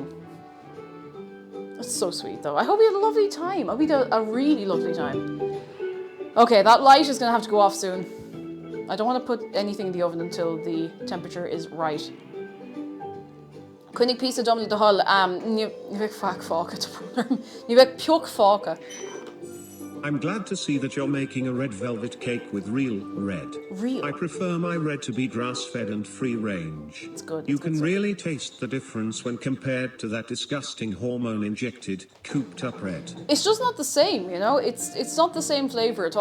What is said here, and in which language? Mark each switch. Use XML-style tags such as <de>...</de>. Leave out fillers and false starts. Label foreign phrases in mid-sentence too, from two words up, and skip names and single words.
<en>That's so sweet though. I hope you had a lovely time. I hope you had a really lovely time. Okay, that light is gonna have to go off soon. I don't want to put anything in the oven until the temperature is right. Kunnig pizza domnul de hull, nu vek fak faka te problem. Nu vek pjok faka. I'm glad to see that you're making a red velvet cake with real red. Real? I prefer my red to be grass-fed and free-range. It's good. You It's good can stuff. really taste the difference when compared to that disgusting hormone-injected, cooped-up red. It's just not the same, you know? It's not the same flavour at all.</en>